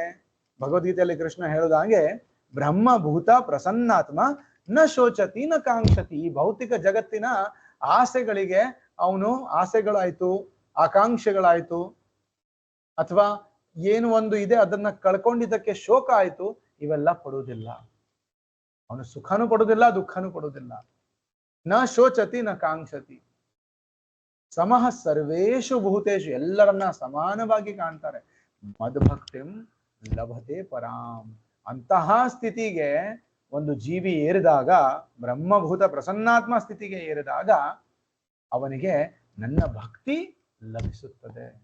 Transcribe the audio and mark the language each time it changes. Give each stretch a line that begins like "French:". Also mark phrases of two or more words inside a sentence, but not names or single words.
Kannada: ಭಗವದ್ಗೀತೆಯಲ್ಲಿ ಕೃಷ್ಣ ಹೇಳುದಾಗೆ
Sanskrit: ಬ್ರಹ್ಮಭೂತ ಪ್ರಸನ್ನಾತ್ಮ ನ ಶೋಚತಿ ನ ಕಾಂಕ್ಷತಿ.
Kannada: ಈ ಭೌತಿಕ ಜಗತ್ತಿನ ಆಸೆಗಳಿಗೆ ಅವನು, ಆಸೆಗಳಾಯ್ತು, ಆಕಾಂಕ್ಷೆಗಳಾಯ್ತು, ಅಥವಾ ಏನು ಒಂದು ಇದೆ ಅದನ್ನ ಕಳ್ಕೊಂಡಿದ್ದಕ್ಕೆ ಶೋಕ ಆಯ್ತು, ಇವೆಲ್ಲ ಪಡುವುದಿಲ್ಲ. ಅವನು ಸುಖನೂ ಪಡುವುದಿಲ್ಲ, ದುಃಖನೂ ಪಡುವುದಿಲ್ಲ.
Sanskrit: ನ ಶೋಚತಿ ನ ಕಾಂಕ್ಷತಿ. ಸಮಃ ಸರ್ವೇಷು ಭೂತೇಷು.
Kannada: ಎಲ್ಲರನ್ನ ಸಮಾನವಾಗಿ ಕಾಣ್ತಾರೆ.
Sanskrit: ಮದ್ಭಕ್ತಿಂ ಲಭತೆ ಪರಾಂ.
Kannada: ಅಂತಹ ಸ್ಥಿತಿಗೆ ಒಂದು ಜೀವಿ ಏರಿದಾಗ,
Sanskrit: ಬ್ರಹ್ಮಭೂತ ಪ್ರಸನ್ನಾತ್ಮ
Kannada: ಸ್ಥಿತಿಗೆ ಏರಿದಾಗ ಅವನಿಗೆ ನನ್ನ ಭಕ್ತಿ ಲಭಿಸುತ್ತದೆ.